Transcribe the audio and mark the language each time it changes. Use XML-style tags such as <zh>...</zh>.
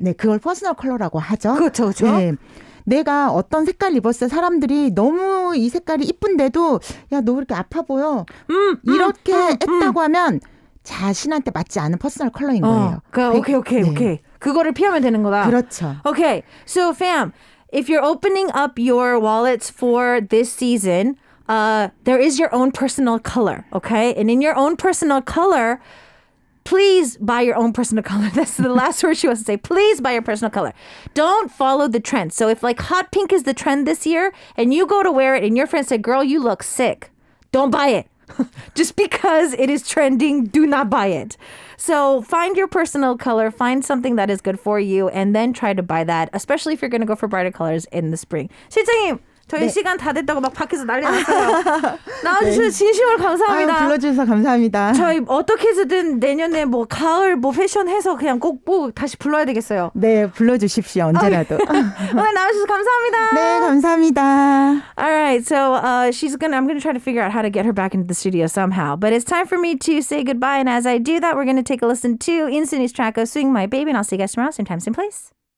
<ko>네, 그걸 퍼스널 컬러라고 하죠. 그렇죠. 네. 내가 어떤 색깔 입었을 때 사람들이 너무 이 색깔이 이쁜데도 야, 너 왜 이렇게 아파 보여? 이렇게 했다고 하면 자신한테 맞지 않은 퍼스널 컬러인 거예요. 오케이. 그거를 피하면 되는 거다. 그렇죠.</ko> <en>Okay, so fam, if you're opening up your wallets for this season, there is your own personal color, okay? And in your own personal color, please buy your own personal color. That's the last word she wants to say. Please buy your personal color. Don't follow the trend. So if like hot pink is the trend this year and you go to wear it and your friend said, girl, you look sick, don't buy it. Just because it is trending, do not buy it. So find your personal color, find something that is good for you, and then try to buy that, especially if you're going to go for brighter colors in the spring.</en> <ko>실장님, 저희 시간 다 됐다고 막 밖에서 난리 났어요. 나와주셔서 진심으로 감사합니다. 불러주셔서 감사합니다. 저희 어떻게 해서든 내년에 뭐 가을 뭐 패션 해서 그냥 꼭 다시 불러야 되겠어요. 네, 불러주십시오. 언제라도. 오늘 나와주셔서 감사합니다. 네, 감사합니다.</ko> <en>All right, so I'm gonna try to figure out how to get her back into the studio somehow. But it's time for me to say goodbye, and as I do that, we're gonna take a listen to Insuni's track of "Swing My Baby," and I'll see you guys tomorrow, same time, same place.</en>